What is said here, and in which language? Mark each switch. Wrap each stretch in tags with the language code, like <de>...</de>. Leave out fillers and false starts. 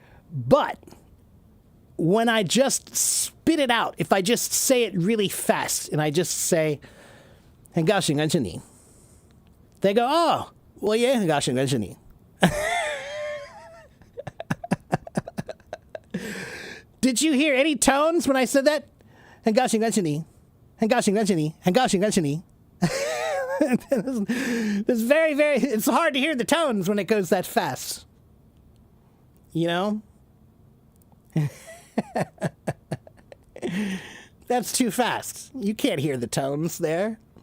<en>But when I just spit it out, if I just say it really fast, and I just say,</en> <zh>很高兴认识你,</zh> <en>they go, oh, well, yeah, 很高兴认识你. Did you hear any tones when I said that?</en> <zh>很高兴认识你,很高兴认识你,很高興認識你.</zh> <en>It's very, very, it's hard to hear the tones when it goes that fast. You know? That's too fast. You can't hear the tones there.</en>